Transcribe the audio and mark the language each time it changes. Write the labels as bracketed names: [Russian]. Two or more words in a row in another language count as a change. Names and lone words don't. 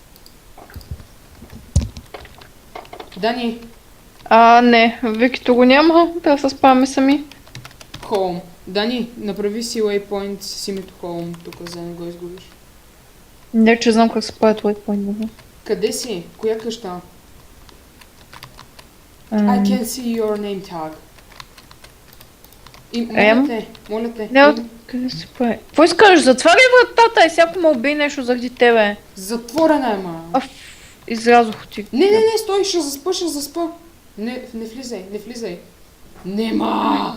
[Bulgarian] Дани, Не, Викито го няма, трябва да се справяме сами. Холм. Дани, направи си waypoint с името Холм, тук за да не го изгубиш. Не, че знам как се правят waypoint. Къде си? Коя къща? [English] I can see your name tag. [Bulgarian] И моля те. Не, къде се прави? Какво искаш? Затваряй вратата и всяко ме убие нещо заради тебе. Затворена е, ма. Излязох ти. Не, стой, ще заспа. Не влизай. Нема!